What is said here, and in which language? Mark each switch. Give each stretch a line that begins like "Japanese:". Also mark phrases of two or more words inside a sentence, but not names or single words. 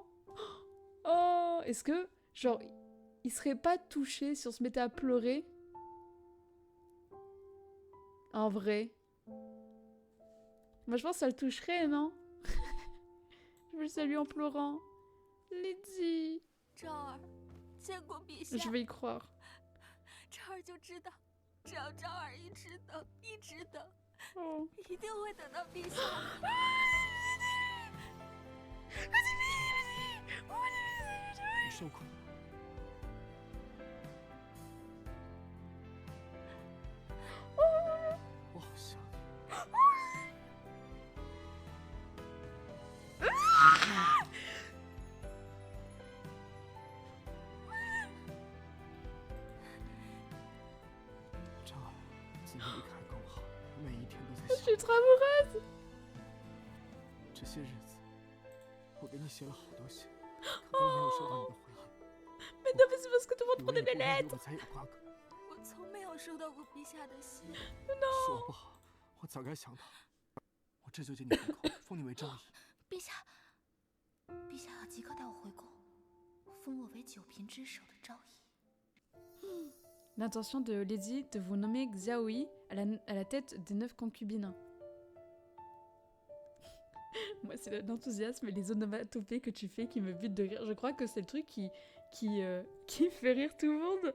French: Oh, est-ce que, genre, il serait pas touché si on se mettait à pleurer? En vrai. Moi, je pense que ça le toucherait, non? Je le salue en pleurant. Lydie. Je vais y croire.
Chinese: 昭儿就知道，只要昭儿一直等，一直等。 Oh. 一定会等到陛下。你受苦了。我好想你。昭儿，今天离开更好。每一天都在
French: Je
Chinese: 想
French: suis trop amoureuse.
Chinese: 这些日子，我给你写了好多信，可都没有收到你的回应。
French: Mais non, mais c'est parce que tout le monde
Chinese: 以为
French: prenait
Chinese: 你
French: des
Chinese: 不会与
French: lettres.
Chinese: 我才有瓜葛。我从没有收到过陛下的信。是我不好，我早该想到。我这就接你回宫，封你为昭仪。陛下，陛下要即刻带我回宫，封我为九品之首的昭仪。
French: L'intention de Lydie de vous nommer Xiaoyi à la tête des 9 concubines. Moi, c'est l'enthousiasme et les onomatopées que tu fais qui me butent de rire. Je crois que c'est le truc qui fait rire tout le monde.